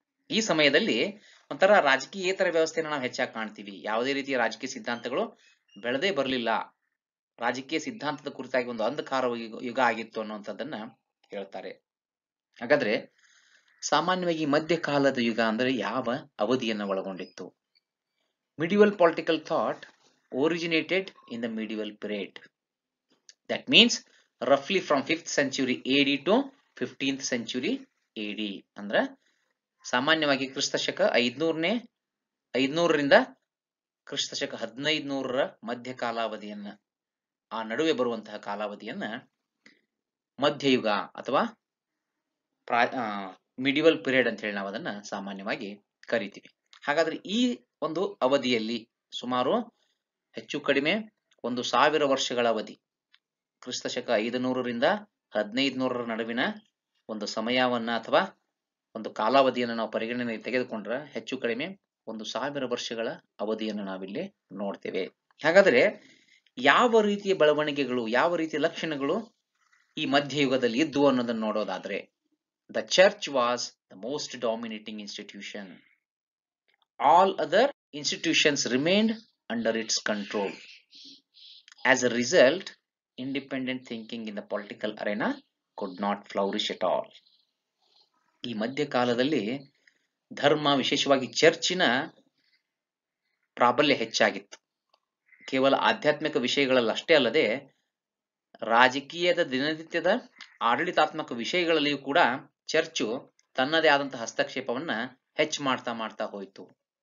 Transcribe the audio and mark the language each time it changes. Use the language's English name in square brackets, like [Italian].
[Kannada] ಈ ಸಮಯದಲ್ಲಿ ಒಂಥರ ರಾಜಕೀಯೇತರ ವ್ಯವಸ್ಥೆನ ನಾವು ಹೆಚ್ಚಾಗಿ ಕಾಣ್ತೀವಿ. ಯಾವುದೇ ರೀತಿಯ ರಾಜಕೀಯ ಸಿದ್ಧಾಂತಗಳು ಬೆಳೆದೇ ಬರಲಿಲ್ಲ, ರಾಜಕೀಯ ಸಿದ್ಧಾಂತದ ಕುರಿತಾಗಿ ಒಂದು ಅಂಧಕಾರ ಯುಗ ಆಗಿತ್ತು ಅನ್ನುವಂಥದ್ದನ್ನ ಹೇಳ್ತಾರೆ. ಹಾಗಾದ್ರೆ ಸಾಮಾನ್ಯವಾಗಿ ಮಧ್ಯಕಾಲದ ಯುಗ ಅಂದ್ರೆ ಯಾವ ಅವಧಿಯನ್ನ ಒಳಗೊಂಡಿತ್ತು? [English] Medieval political thought originated in the medieval period. That means roughly from 5th century AD to 15th century AD. [Kannada] ಅಂದ್ರೆ ಸಾಮಾನ್ಯವಾಗಿ ಕ್ರಿಸ್ತಶಕ 500ರಿಂದ ಕ್ರಿಸ್ತಶಕ 1500ರ ಮಧ್ಯ ಕಾಲಾವಧಿಯನ್ನ, ಆ ನಡುವೆ ಬರುವಂತಹ ಕಾಲಾವಧಿಯನ್ನ ಮಧ್ಯಯುಗ ಅಥವಾ ಮಿಡಿವಲ್ ಪೀರಿಯಡ್ ಅಂತ ಹೇಳಿ ನಾವು ಅದನ್ನ ಸಾಮಾನ್ಯವಾಗಿ ಕರಿತೀವಿ. ಹಾಗಾದ್ರೆ ಈ ಒಂದು ಅವಧಿಯಲ್ಲಿ ಸುಮಾರು ಹೆಚ್ಚು ಕಡಿಮೆ 1000 ವರ್ಷಗಳ ಅವಧಿ, ಕ್ರಿಸ್ತಶಕ 500ರಿಂದ 1500ರ ನಡುವಿನ ಒಂದು ಸಮಯವನ್ನ ಅಥವಾ ಒಂದು ಕಾಲಾವಧಿಯನ್ನು ನಾವು ಪರಿಗಣನೆಗೆ ತೆಗೆದುಕೊಂಡ್ರೆ ಹೆಚ್ಚು ಕಡಿಮೆ 1000 ವರ್ಷಗಳ ಅವಧಿಯನ್ನು ನಾವಿಲ್ಲಿ ನೋಡ್ತೇವೆ. ಹಾಗಾದ್ರೆ ಯಾವ ರೀತಿಯ ಬೆಳವಣಿಗೆಗಳು, ಯಾವ ರೀತಿಯ ಲಕ್ಷಣಗಳು ಈ ಮಧ್ಯಯುಗದಲ್ಲಿ ಇದ್ವು ಅನ್ನೋದನ್ನು ನೋಡೋದಾದ್ರೆ, [English] The church was the most dominating institution. All other institutions remained under its control. As a result, independent thinking in the political arena could not flourish at all. [Kannada] ಈ ಮಧ್ಯಕಾಲದಲ್ಲಿ ಧರ್ಮ, ವಿಶೇಷವಾಗಿ ಚರ್ಚಿನ ಪ್ರಾಬಲ್ಯ ಹೆಚ್ಚಾಗಿತ್ತು. ಕೇವಲ ಆಧ್ಯಾತ್ಮಿಕ ವಿಷಯಗಳಲ್ಲಿ ಅಷ್ಟೇ ಅಲ್ಲದೆ ರಾಜಕೀಯದ ದಿನನಿತ್ಯದ ಆಡಳಿತಾತ್ಮಕ ವಿಷಯಗಳಲ್ಲಿಯೂ ಕೂಡ ಚರ್ಚು ತನ್ನದೇ ಆದಂತಹ ಹಸ್ತಕ್ಷೇಪವನ್ನ ಹೆಚ್ಚು ಮಾಡ್ತಾ ಹೋಯಿತು.